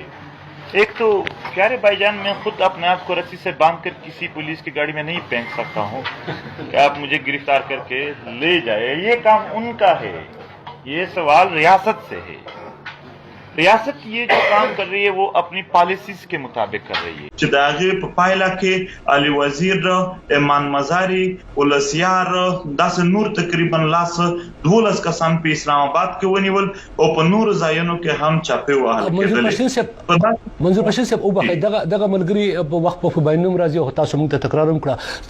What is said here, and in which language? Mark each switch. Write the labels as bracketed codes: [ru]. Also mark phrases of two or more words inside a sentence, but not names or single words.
[ur] ایک تو پیارے بھائی جان، میں خود اپنے آپ کو رسی سے باندھ کر کسی پولیس کی گاڑی میں نہیں پھینک سکتا ہوں کہ آپ مجھے گرفتار کر کے لے جائے. یہ کام ان کا ہے، یہ سوال ریاست سے ہے. ریاست یہ جو کام کر رہی ہے وہ اپنی پالیسیز کے مطابق کر رہی ہے. [ps] چې د هغې په پایله کې علي وزیر، ایمان مزاري، ولسیار، داسې نور تقریبا 12 کسان په اسلام آباد کې ونیول او په نورو ځایونو کې هم چاپې وهل کېدلې. منظور پښتین صاحب وبخښئ، دغه ملګري په وخت په بینوم راځي او تاسو موږ ته تکرار هم کړه.